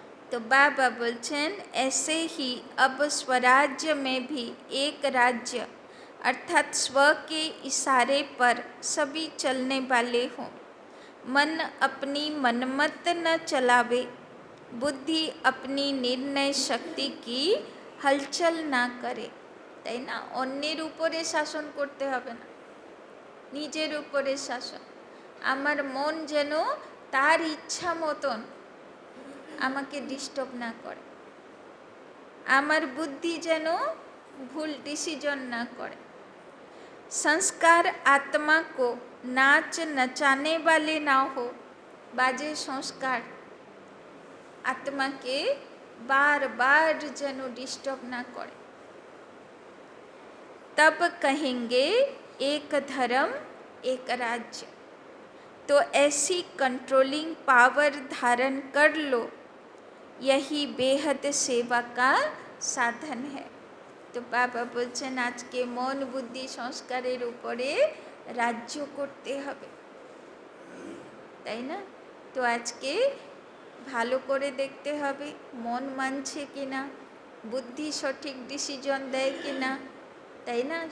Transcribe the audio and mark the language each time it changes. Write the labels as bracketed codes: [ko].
[hi] तो बाबा बोलছেন ऐसे ही अब स्वराज्य में भी एक राज्य अर्थात स्व के इशारे पर सभी चलने वाले हों। मन अपनी मनमत न चलावे, बुद्धि अपनी निर्णय शक्ति की हलचल ना करे। [bn] তাই না? অন্যের উপরে শাসন করতে হবে না, নিজের উপরে শাসন। আমার মন যেন তার ইচ্ছা মতন আমাকে ডিস্টার্ব না করে, আমার বুদ্ধি যেন ভুল ডিসিশন না করে। [hi] संस्कार आत्मा को नाच नचाने वाले ना हो, बाजे संस्कार आत्मा के बार बार যেন डिस्टर्ब ना करे। तब कहेंगे एक धर्म एक राज्य। तो ऐसी कंट्रोलिंग पावर धारण कर लो, यही बेहद सेवा का साधन है। [bn] तो बाबा বলছেন আজকে মন বুদ্ধি সংস্কারের উপরে রাজ্য করতে হবে, তাই না? তো আজকে ভালো করে দেখতে হবে মন মানছে কিনা, বুদ্ধি সঠিক ডিসিশন দেয় কিনা, তাই না?